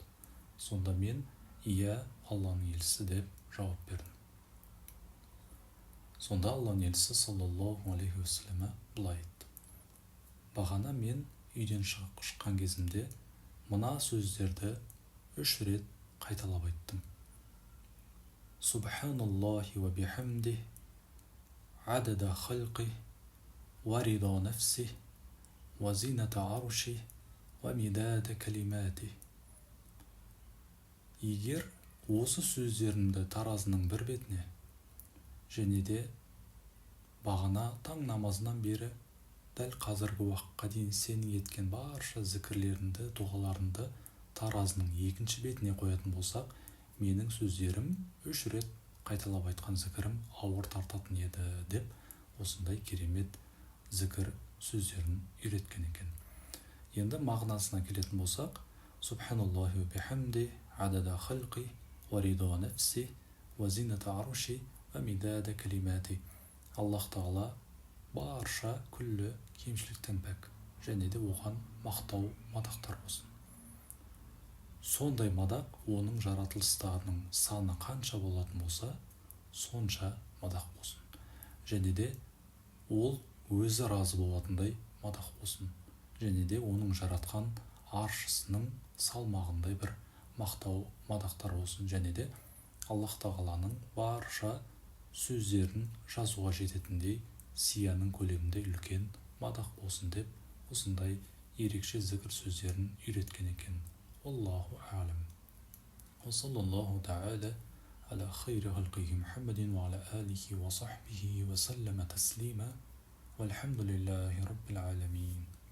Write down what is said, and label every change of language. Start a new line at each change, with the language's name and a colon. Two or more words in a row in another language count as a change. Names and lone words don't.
Kazakh: Сонда мен: «Иә, Алланың елшісі» деп жауап бердім. Сонда Алланың елшісі
Arabic: صلى الله عليه وسلم
Kazakh: былай айтты: «Бағана мен үйден шыққан кезімде мына сөздерді 3 рет қайталап айттым.
Arabic: سبحان الله وبحمده عدد خلقه ورضا نفسه وزنة عرشه ومداد كلماته».
Kazakh: Егер осы сөздерімді таразының бір бетіне және де бағана таң намазынан бері дәл қазіргі уақытқа дейін сенің еткен барша зікірлеріңді, дұғаларыңды таразының екінші бетіне қоятын болсақ, менің сөздерім 3 рет қайталап айтқан зікірім ауыр тартатын еді деп осындай керемет зікір сөздерін үйреткен екен. Енді мағынасына келетін болсақ,
Arabic: سبحان الله وبحمده عدد خلقه ورضا نفسه وزنة عرشه ومداد كلماته.
Kazakh: Аллах Тағала барша күллі кемшіліктен пәк және де оған мақтау, мадақтар болсын. Сондай мадақ оның жаратылыстарының саны қанша болатын болса, сонша мадақ болсын. Және де ол өзі разы болатындай мадақ болсын. Және де оның жаратқан аршысының салмағындай бір мақтау, мадақтар болсын. Және де Аллах Тағаланың барша сөздерін жазуға жететіндей сияның көлемінде үлкен мадақ болсын деп осындай ерекше зікір сөздерін үйреткен екен.
Arabic: الله أعلم. وصلى الله تعالى على خير خلقه محمد وعلى آله وصحبه وسلم تسليما. والحمد لله رب العالمين.